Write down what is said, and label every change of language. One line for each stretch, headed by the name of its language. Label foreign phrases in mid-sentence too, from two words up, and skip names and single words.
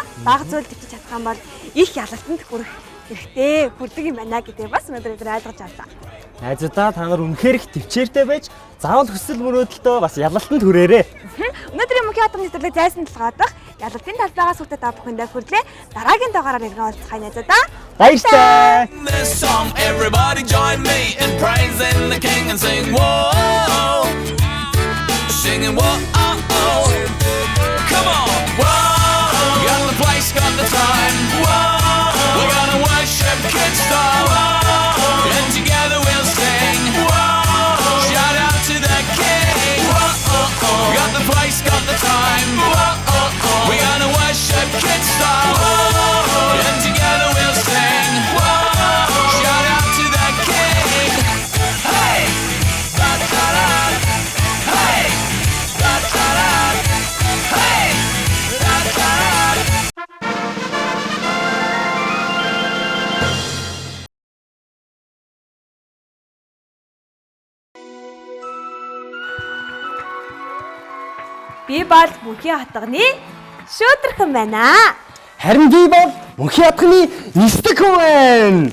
Mongolian: Бага зүйл төвчж чадах юм бол их ялалтанд хүрэх хэрэгтэй хүрдэг юм байна гэдэг бас өнөөдөр бид ойлгож авлаа. Найзуудаа та нар үнэхээр их төвчээртэй байж заавал хүсэл мөрөөдөлтөө бас ялалтанд хүрээрээ. Өнөөдрийн мөнхийн хот нэвтрүүлэг зайсан талгаадах ялалтын талбайгаас хүртэ та бүхэндээ хүрэлээ. Дараагийн дугаараар иргэн уулзахай найзуудаа. Баярлалаа.
English: This song, everybody join me in praising the King and sing whoa, singing whoa, come on, whoa, got the place, got the time, whoa, we're gonna worship Kid Star, whoa, and together we'll sing, whoa, shout out to the King, whoa, got the place, got the time, whoa, we're gonna worship Kid Star, whoa, and together we'll sing, whoa, shout out to the King, hey, da da da, hey, da da da, hey, da da da.
Mongolian: Би бол мөнхийн хатганы шөөдрөхөн байна. Харин би бол мөнхийн хатганы нисдэг хүн байна.